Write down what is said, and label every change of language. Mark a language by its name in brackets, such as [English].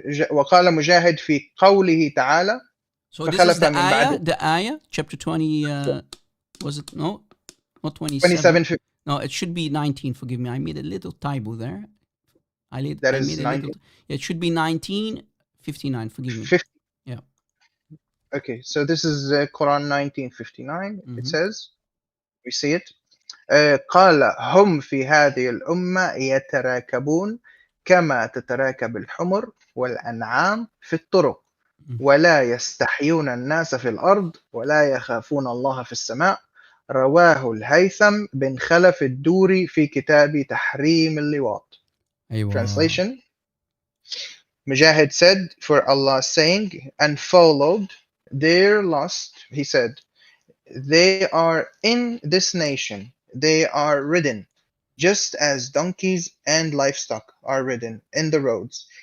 [Arabic] وقال مجاهد في قوله تعالى. [English] So this is the ayah, chapter 20, was it? No, not 27. No, it should be 19, forgive me. I made a little typo there. That is 19? It should be 1959, forgive me. 50. Yeah. Okay, so this is Quran 1959. It says, we see it. [Arabic] قال هم في هذه الأمة يتراكبون كما تتراكب الحمر والأنعام في الطرق ولا يستحيون الناس في الأرض ولا يخافون الله في السماء. رواه الهيثم بن خلف الدوري في كتاب تحريم اللواط. [English] Translation. Mujahid said, for Allah saying, and followed their lust, he said, they are in this nation, they are ridden, just as donkeys and livestock are ridden in the roads.